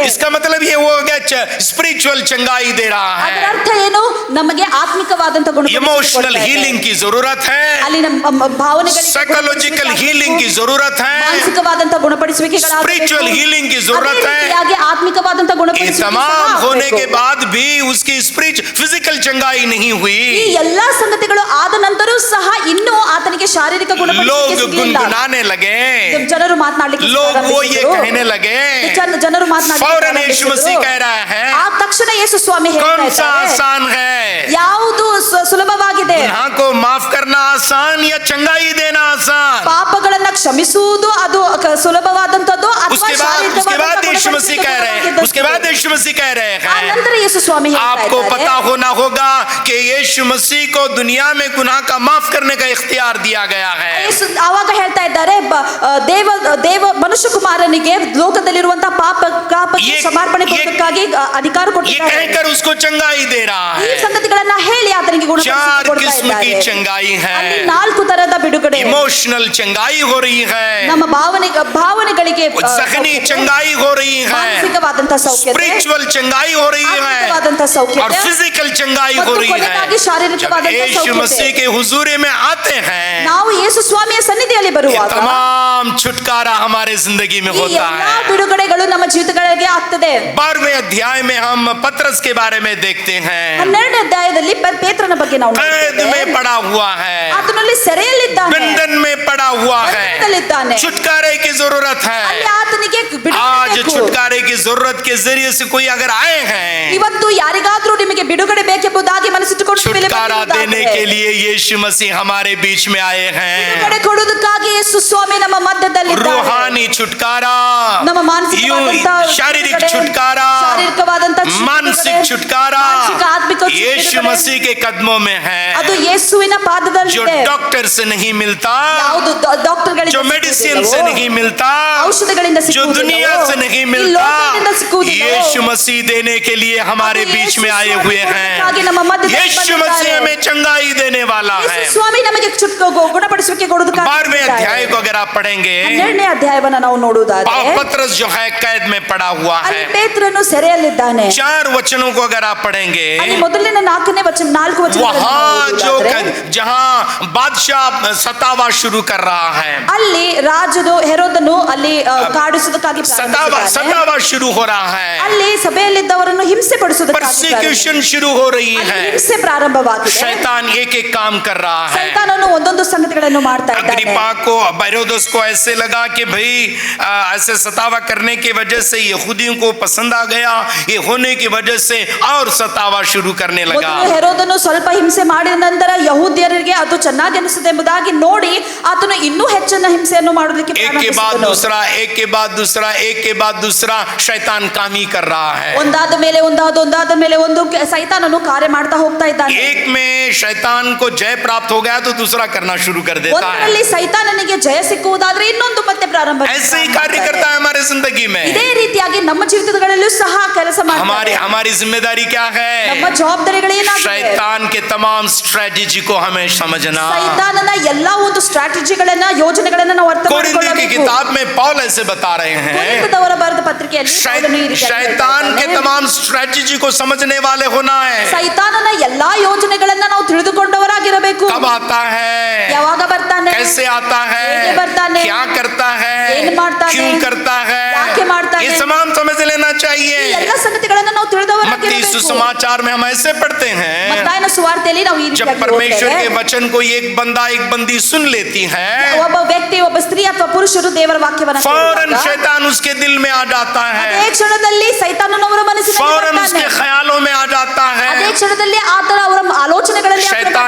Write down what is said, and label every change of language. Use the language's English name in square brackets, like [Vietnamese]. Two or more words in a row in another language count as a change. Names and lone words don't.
[Hindi] इसका मतलब ये वो हो गया स्पिरिचुअल चंगाई दे रहा [Kannada] ಅದರ [Hindi] है। [Kannada] ಅರ್ಥ ಏನು ನಮಗೆ ಆತ್ಮಿಕವಾದಂತ [English] emotional healing [Hindi] की जरूरत है, [Kannada] ಅಲ್ಲಿ ನಮ್ಮ ಭಾವನೆಗಳಿಗೆ [English] psychological healing [Hindi] की जरूरत है, [Kannada] ಮಾನಸಿಕವಾದಂತ ಗುಣಪಡಿಸುವಿಕೆಗಳಾಗಬೇಕು. [English] spiritual healing [Hindi] की [Kannada] ಅದೇ [Hindi] जरूरत है। [Kannada] ರೀತಿಯಾಗಿ ಆತ್ಮಿಕವಾದಂತ [Hindi] ये [Kannada] ಗುಣಪಡಿಸುವಿಕೆ ಸಹ [Hindi] तमाम होने [Kannada] ಆಗ್ಬೇಕು. [Hindi] के बाद भी उसकी फिजिकल चंगाई नहीं [Kannada] ಈ [Hindi] हुई। [Kannada] ಎಲ್ಲಾ ಸಂಗತಿಗಳು ಆದ ನಂತರ ಸಹ ಇನ್ನೂ ಆತನಿಗೆ ಶಾರೀರಿಕ ಗುಣಪಡಿಸುವಿಕೆ [Hindi] लोग [Kannada] ಸಿಗಲಿಲ್ಲ. [Hindi] गुनगुनाने लगे, [Kannada] ಜನರು ಮಾತನಾಡಲಿಕ್ಕೆ [Hindi] लोग वो ये [Kannada] ಪ್ರಾರಂಭಿಸಿದರು. [Hindi] कहने लगे, [Kannada] ಜನರು ಮಾತನಾಡಲಿಕ್ಕೆ [Hindi] फौरन यीशु मसीह [Kannada] ಪ್ರಾರಂಭಿಸಿದರು. [Hindi] कह रहा है, [Kannada] ಆ ತಕ್ಷಣ ಯೇಸು ಸ್ವಾಮಿ ಹೇಳ್ತಾ [Hindi] कौन सा [Kannada] ಇದ್ದಾರೆ, [Hindi] आसान है, [Kannada] ಯಾವುದು ಸುಲಭವಾಗಿದೆ [Hindi] गुनाह को माफ करना आसान या चंगाई देना आसान? [Kannada] ಪಾಪಗಳನ್ನ ಕ್ಷಮಿಸುವುದು ಅದು ಸುಲಭವಾದಂತದ್ದು ಅಥವಾ [Hindi] उसके बाद यीशु मसीह कह रहे हैं, उसके बाद यीशु मसीह कह रहे [Kannada] ಆ [Hindi] हैं, [Kannada] ನಂತರ ಯೇಸು ಸ್ವಾಮಿ ಹೇಳ್ತಾ [Hindi] आपको [Kannada] ಇದ್ದಾರೆ, [Hindi] पता होना होगा कि यीशु मसीह को दुनिया में गुनाह का माफ करने का इख्तियार दिया गया है। [Kannada] ಯೇಸು ಆವಾಗ ಹೇಳ್ತಾ ಇದ್ದಾರೆ ದೇವ ಮನುಷ್ಯ ಕುಮಾರನಿಗೆ ಲೋಕದಲ್ಲಿರುವಂತಹ ಪಾಪಕ್ಕೆ [Hindi] ये- [Kannada] ಸಮರ್ಪಣೆ [Hindi] ये- [Kannada] ಕೊಡೋದಕ್ಕಾಗಿ ಅಧಿಕಾರ [Hindi] ये [Kannada] ಕೊಟ್ಟಿದ್ದಾರೆ. [Hindi] कहकर उसको चंगाई दे रहा [Kannada] ಈ [Hindi] है। [Kannada] ಸಂಗತಿಗಳನ್ನ ಹೇಳಿ ಆತನಿಗೆ [Hindi] चार [Kannada] ಗುಣಪಡಿಸಿ ಕೊಡ್ತಾ [Hindi] किस्म की [Kannada] ಇದ್ದಾರೆ. [Hindi] चंगाई [Kannada] ಅಲ್ಲಿ [Hindi] है। [Kannada] 4 ತರದ ಬಿಡುಗಡೆ [Hindi] इमोशनल चंगाई हो रही है, [Kannada] ನಮ್ಮ ಭಾವನೆಗಳಿಗೆ [Hindi] जख्मी चंगाई हो रही है, [Kannada] ಮಾನಸಿಕವಾದಂತ ಸೌಖ್ಯತೆ [Hindi] स्पिरिचुअल चंगाई हो रही है [Kannada] ಆತ್ಮಿಕವಾದಂತ [Hindi] और [Kannada] ಸೌಖ್ಯತೆ [Hindi] फिजिकल चंगाई हो [Kannada] ಮತ್ತು [Hindi] रही है। [Kannada] ಕೊನೆಯದಾಗಿ [Hindi] जब [Kannada] ಶಾರೀರಿಕವಾದಂತ [Hindi] यीशु [Kannada] ಸೌಖ್ಯತೆ. [Hindi] मसीह के हुजूरी में आते हैं, [Kannada] ನಾವು ಯೇಸು ಸ್ವಾಮಿಯ ಸನ್ನಿಧಿಯಲ್ಲಿ [Hindi] ये [Kannada] ಬರುವಾಗ [Hindi] तमाम छुटकारा हमारे जिंदगी में [Kannada] ಈ [Hindi] होता [Kannada] ಎಲ್ಲಾ [Hindi] है। [Kannada] ಬಿಡುಗಡೆಗಳು ನಮ್ಮ ಜೀವಿತಗಳಿಗೆ ಆಗ್ತದೆ. [Hindi] 12वें अध्याय में हम पतरस के बारे में देखते हैं, [Kannada] 12ನೇ ಅಧ್ಯಾಯದಲ್ಲಿ ಪೇತ್ರನ ಬಗ್ಗೆ ನಾವು [Hindi] कैद [Kannada] ನೋಡ್ತೇವೆ. [Hindi] में पड़ा हुआ है, [Kannada] ಆತನಲ್ಲಿ ಸೆರೆಯಲ್ಲಿದ್ದಾನೆ, [Hindi] बंधन में पड़ा हुआ है, [Kannada] ಬಂಧನದಲ್ಲಿದ್ದಾನೆ. [Hindi] छुटकारे की जरूरत [Kannada] ಅಲ್ಲಿ [Hindi] है। [Kannada] ಆತನಿಗೆ ಬಿಡುಗಡೆ [Hindi] आज [Kannada] ಬೇಕು. [Hindi] छुटकारे की जरूरत के जरिए से कोई अगर आए हैं, [Kannada] ಇವತ್ತು ಯಾರಿಗಾದ್ರೂ ನಿಮಗೆ ಬಿಡುಗಡೆ ಬೇಕೆಂಬುದಾಗಿ ಮನಸ್ಸಿಟ್ಟುಕೊಂಡು ಮೇಲೆ [Hindi] छुटकारा देने [Kannada] ಬಂದಿರುವುದಾದರೆ, [Hindi] के लिए यीशु मसीह हमारे बीच में आए हैं। [Kannada] ಬಿಡುಗಡೆ ಕೊಡುವುದಕ್ಕಾಗಿ ಯೇಸು ಸ್ವಾಮಿ ನಮ್ಮ ಮಧ್ಯದಲ್ಲಿದ್ದಾರೆ. [Hindi] रूहानी छुटकारा, [Kannada] ನಮ್ಮ ಮಾನಸಿಕವಾದಂತ [Hindi] शारीरिक [Kannada] ಬಿಡುಗಡೆ, [Hindi] छुटकारा, [Kannada] ಶಾರೀರಿಕವಾದಂತ [Hindi] मानसिक [Kannada] ಬಿಡುಗಡೆ, [Hindi] छुटकारा [Kannada] ಮಾನಸಿಕ ಆತ್ಮಿಕ [Hindi] यीशु [Kannada] ಬಿಡುಗಡೆ, [Hindi] मसीह के कदमों में है, [Kannada] ಅದು ಯೇಸುವಿನ [Hindi] जो [Kannada] ಪಾದದಲ್ಲಿದೆ. [Hindi] डॉक्टर से नहीं मिलता, [Kannada] ಯಾವುದು ಡಾಕ್ಟರ್ಗಳಿಂದ [Hindi] जो मेडिसिन [Kannada] ಸಿಕ್ಕುವುದಿಲ್ಲವೋ, [Hindi] से नहीं मिलता, [Kannada] ಔಷಧಗಳಿಂದ [Hindi] जो [Kannada] ಸಿಕ್ಕುವುದಿಲ್ಲವೋ, [Hindi] दुनिया से नहीं [Kannada] ಈ [Hindi] मिलता, [Kannada] ಲೋಕದಿಂದ ಸಿಕ್ಕುವುದಿಲ್ಲವೋ, [Hindi] यीशु मसीह देने के लिए हमारे [Kannada] ಅದು [Hindi] बीच [Kannada] ಯೇಸು [Hindi] में आए [Kannada] ಸ್ವಾಮಿ [Hindi] हुए [Kannada] ಕೊಡುವುದಕ್ಕಾಗಿ [Hindi] हैं। [Kannada] ನಮ್ಮ ಮಧ್ಯದಲ್ಲಿ [Hindi] यीशु [Kannada] ಬಂದಿದ್ದಾರೆ. [Hindi] मसीह हमें चंगाई देने वाला [Kannada] ಯೇಸು [Hindi] है। [Kannada] ಸ್ವಾಮಿ ನಮಗೆ ಗುಣಪಡಿಸುವಿಕೆ ಕೊಡುವುದಕ್ಕಾಗಿ [Hindi] 12वें [Kannada] ಬಂದಿದ್ದಾರೆ. [Hindi] अध्याय को अगर आप पढ़ेंगे, [Kannada] 12ನೇ ಅಧ್ಯಾಯವನ್ನ ನಾವು ನೋಡುವುದಾದ್ರೆ [Hindi] पतरस जो है कैद में पड़ा हुआ [Kannada] ಅಲ್ಲಿ [Hindi] है। [Kannada] ಪೇತ್ರನು ಸೆರೆಯಲ್ಲಿದ್ದಾನೆ. [Hindi] 4 वचनों को अगर आप पढ़ेंगे, [Kannada] ಅಲ್ಲಿ ಮೊದಲಿನ 4 ವಚನಗಳನ್ನು [Hindi] वहां जो [Kannada] ನೋಡುವುದಾದ್ರೆ, [Hindi] जहां बादशाह सतावा शुरू कर रहा है, [Kannada] ಅಲ್ಲಿ ರಾಜನು ಹೆರೋದನು ಅಲ್ಲಿ ಕಾಡಿಸುವುದಕ್ಕಾಗಿ ಪ್ರಾರಂಭಿಸಿದ್ದಾನೆ. [Hindi] सतावा शुरू हो रहा है, [Kannada] ಅಲ್ಲಿ ಸಭೆಯಲ್ಲಿದ್ದವರನ್ನು ಹಿಂಸೆ ಪಡಿಸುವುದಕ್ಕಾಗಿ [Hindi] परसिक्यूशन शुरू हो रही है, [Kannada] ಹಿಂಸೆ ಪ್ರಾರಂಭವಾಗಿದೆ. [Hindi] शैतान एक एक काम कर रहा है। [Kannada] ಸೈತಾನನು ಒಂದೊಂದು ಸಂಗತಿಗಳನ್ನು ಮಾಡ್ತಾ ಇದ್ದಾನೆ. [Hindi] अग्रिप्पा को हेरोदेस को ऐसे लगा कि भाई ऐसे सतावा करने की वजह से यहूदियों को पसंद आ गया, ये होने की वजह से और सतावा शुरू कर करने लगा। [Kannada] ಮೊದಲು ಹೆರೋದನು ಸ್ವಲ್ಪ ಹಿಂಸೆ ಮಾಡಿದ ನಂತರ ಯಹೂದ್ಯರಿಗೆ ಅದು ಚೆನ್ನಾಗಿ ಅನಿಸಿದೆ ಎಂಬುದಾಗಿ ನೋಡಿ ಆತನು ಇನ್ನೂ ಹೆಚ್ಚಿನ ಹಿಂಸೆಯನ್ನು ಮಾಡೋದಕ್ಕೆ [Hindi] एक के बाद दूसरा, एक के बाद दूसरा, एक के बाद दूसरा शैतान काम ही कर रहा है। [Kannada] ಒಂದಾದ ಮೇಲೆ ಒಂದು ಸೈತಾನನು ಕಾರ್ಯ ಮಾಡ್ತಾ ಹೋಗ್ತಾ ಇದ್ದಾನೆ. [Hindi] एक में शैतान को जय प्राप्त हो गया तो दूसरा करना शुरू कर देता है। [Kannada] ಒಂದರಲ್ಲಿ ಸೈತಾನನಿಗೆ ಜಯ ಸಿಕ್ಕುವುದಾದ್ರೆ ಇನ್ನೊಂದು ಮತ್ತೆ ಪ್ರಾರಂಭ [Hindi] ऐसे ही कार्य करता है हमारे जिंदगी में। [Kannada] ಇದೇ ರೀತಿಯಾಗಿ ನಮ್ಮ ಜೀವಿತಗಳಲ್ಲೂ ಸಹ ಕೆಲಸ ಮಾಡ್ತಾರೆ. [Hindi] हमारी जिम्मेदारी क्या है? [Kannada] ನಮ್ಮ ಜವಾಬ್ದಾರಿಗಳೇನಾಗಿವೆ? [Hindi] शैतान के तमाम स्ट्रेटजी को हमें समझना। [Kannada] ಸೈತಾನನ ಎಲ್ಲಾ ಒಂದು ಸ್ಟ್ರಾಟಜಿಗಳನ್ನ ಯೋಜನೆಗಳನ್ನ ನಾವು ಅರ್ಥ [Hindi] कोरिन्थियों की किताब में पौल ऐसे बता रहे हैं, [Kannada] ಕೊರಿಂಥದವರ ಬರೆದ ಪತ್ರಿಕೆಯಲ್ಲಿ ಪೌಲನು ಈ ರೀತಿಯಾಗಿ [Hindi] शैतान के [Kannada] ಹೇಳ್ತಾನೆ, [Hindi] तमाम स्ट्रेटजी को समझने वाले होना है। [Kannada] ಸೈತಾನನ ಎಲ್ಲಾ ಯೋಜನೆಗಳನ್ನ ನಾವು ತಿಳಿದುಕೊಂಡವರಾಗಿರಬೇಕು. [Hindi] कब आता है, [Kannada] ಯಾವಾಗ ಬರ್ತಾನೆ, [Hindi] कैसे आता है, [Kannada] ಹೇಗೆ ಬರ್ತಾನೆ, [Hindi] क्या करता है, [Kannada] ಏನ್ ಮಾಡ್ತಾನೆ, [Hindi] क्यों करता है, [Kannada] ಯಾಕೆ ಮಾಡ್ತಾನೆ, [Hindi] ये तमाम समझ लेना [Kannada] ಈ [Hindi] चाहिए। [Kannada] ಎಲ್ಲ ಸಂಗತಿಗಳನ್ನ ನಾವು [Hindi] मत्ती [Kannada] ತಿಳಿದವರಾಗಿರಬೇಕು. [Hindi] सुसमाचार में हम ऐसे पढ़ते हैं, [Kannada] ಮತ್ತಾಯನ ಸುವಾರ್ತೆಯಲ್ಲಿ ನಾವು ಈ [Hindi] जब [Kannada] ರೀತಿಯಾಗಿ [Hindi] परमेश्वर के [Kannada] ಓದ್ತೇವೆ. [Hindi] वचन को एक बंदा एक बंदी सुन लेती है, [Kannada] ಒಬ್ಬ ವ್ಯಕ್ತಿ, ಒಬ್ಬ ಸ್ತ್ರೀ ಅಥವಾ ಪುರುಷರು ದೇವರ ವಾಕ್ಯವನ್ನ [Hindi] फौरन [Kannada] ಕೇಳಿದಾಗ [Hindi] शैतान उसके दिल में आ जाता है, [Kannada] ಅದೇ ಕ್ಷಣದಲ್ಲಿ ಸೈತಾನನವರ ಮನಸ್ಸಿನಲ್ಲಿ [Hindi] फौरन उसके [Kannada] ಬರ್ತಾನೆ. [Hindi] ख्यालों में आ जाता [Kannada] ಅದೇ [Hindi] है। [Kannada] ಕ್ಷಣದಲ್ಲಿ ಆತನ ಅವರ ಆಲೋಚನೆಗಳಲ್ಲಿ ಆತನು [Hindi] शैतान